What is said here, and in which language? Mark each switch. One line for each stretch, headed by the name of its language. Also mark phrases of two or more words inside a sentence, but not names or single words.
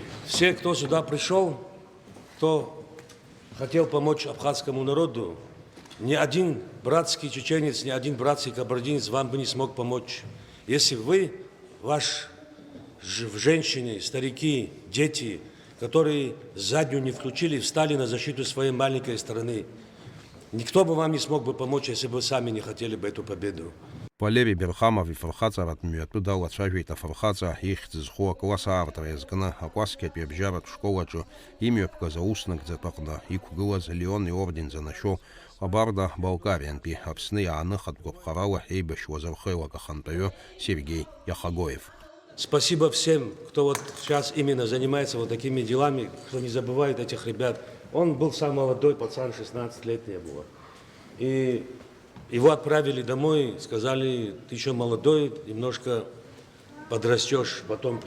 Russian: Все, кто сюда пришел, кто хотел помочь абхазскому народу, ни один братский чеченец, ни один братский кабардинец вам бы не смог помочь. Если вы, ваш женщины, старики, дети, которые заднюю не включили, встали на защиту своей маленькой страны, никто бы вам не смог бы помочь, если бы вы сами не хотели бы эту победу.
Abkhazian: Валерий Берхамов ифырхаҵаратә мҩатәы далацәажәеит афырхаҵа ихьӡ-зху акласс аартра иазкны акваскапи абжьаратә школаҿы имҩаԥгаз ауснагӡатә аҟны иқәгылаз Леон иорден занашьо Кабарда Балкариантәи Аԥсны иааны хатәгәаԥхарала еибашьуаз археолог ахантәаҩы Сергей Яхагоев.
Russian: Спасибо всем, кто вот сейчас именно занимается вот такими делами, кто не забывает этих ребят. Он был сам молодой пацан, 16 лет не было. И его отправили домой, сказали, ты еще молодой, немножко подрастешь, потом придешь.